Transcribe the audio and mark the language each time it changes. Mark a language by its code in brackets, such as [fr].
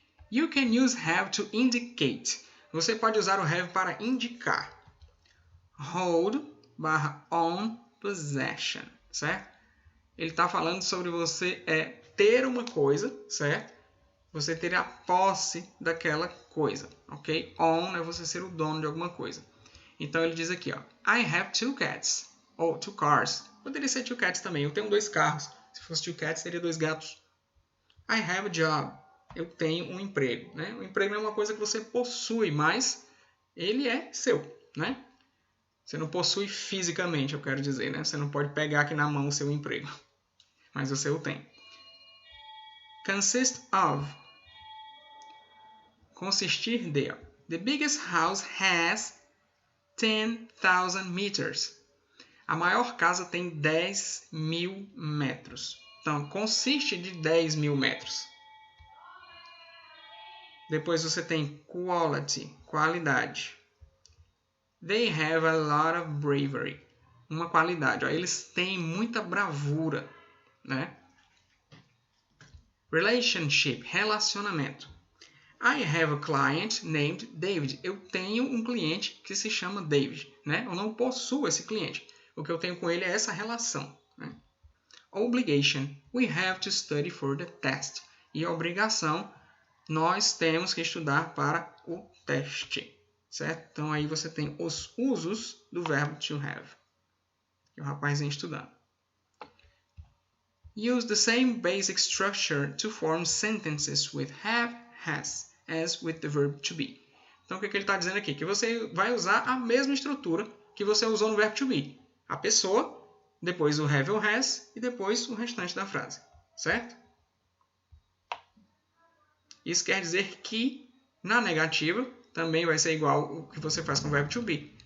[en] You can use have to indicate. [pt] Você pode usar o have para indicar. [en] Hold /own possession, [pt] certo? Ele está falando sobre você ter uma coisa, certo? Você ter a posse daquela coisa, ok? Own é você ser o dono de alguma coisa. Então ele diz aqui, ó, [en] I have 2 cats, [pt] ou 2 cars. Poderia ser 2 cats também, eu tenho 2 carros. Se fosse 2 cats, seria 2 gatos. [en] I have a job, [pt] eu tenho um emprego, né? O emprego não é uma coisa que você possui, mas ele é seu, né? Você não possui fisicamente, eu quero dizer, né? Você não pode pegar aqui na mão o seu emprego. Mas você o tem. Consist of. Consistir de. [en] The biggest house has 10,000 meters. [pt] A maior casa tem 10.000 metros. Então, consiste de 10.000 metros. Depois você tem quality, qualidade. [en] They have a lot of bravery. [pt] Uma qualidade. Ó, eles têm muita bravura, né? Relationship, relacionamento. [en] I have a client named David. [pt] Eu tenho um cliente que se chama David. Né? Eu não possuo esse cliente. O que eu tenho com ele é essa relação. Né? Obligation. [en] We have to study for the test. [pt] E a obrigação, nós temos que estudar para o teste. Certo? Então aí você tem os usos do verbo to have. E o rapazinho estudando. [en] Use the same basic structure to form sentences with have, has, as with the verb to be. [pt] Então, o que ele está dizendo aqui? Que você vai usar a mesma estrutura que você usou no verbo to be. A pessoa, depois o have ou has e depois o restante da frase. Certo? Isso quer dizer que, na negativa, também vai ser igual o que você faz com o verbo to be.